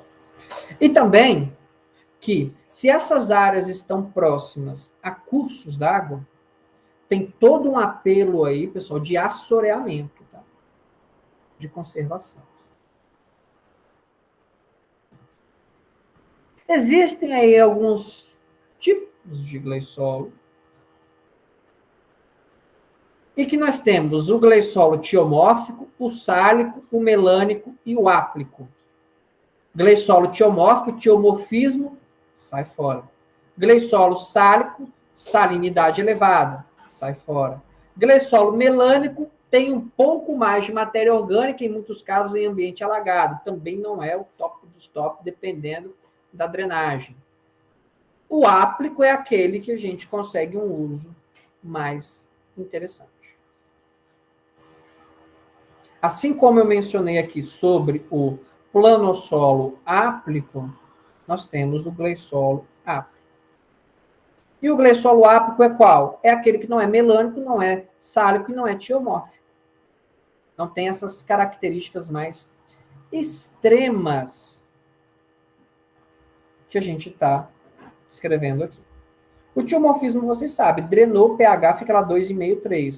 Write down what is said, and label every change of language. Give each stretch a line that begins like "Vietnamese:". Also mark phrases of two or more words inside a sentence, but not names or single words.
Portuguese: E também que, se essas áreas estão próximas a cursos d'água, tem todo um apelo aí, pessoal, de assoreamento, tá? De conservação. Existem aí alguns tipos de gley solo. E que nós temos o gley solo tiomórfico, o sálico, o melânico e o áplico. Gley solo tiomórfico, tiomorfismo, sai fora. Gley solo sálico, salinidade elevada, sai fora. Gley solo melânico tem um pouco mais de matéria orgânica, em muitos casos em ambiente alagado. Também não é o top dos top, dependendo da drenagem. O áplico é aquele que a gente consegue um uso mais interessante. Assim como eu mencionei aqui sobre o planossolo áplico, nós temos o gley solo áplico. E o gley solo áplico é qual? É aquele que não é melânico, não é sálico e não é tiomórfico. Não tem essas características mais extremas que a gente está escrevendo aqui. O tiomorfismo, vocês sabem, drenou, pH fica lá 2,5, 3.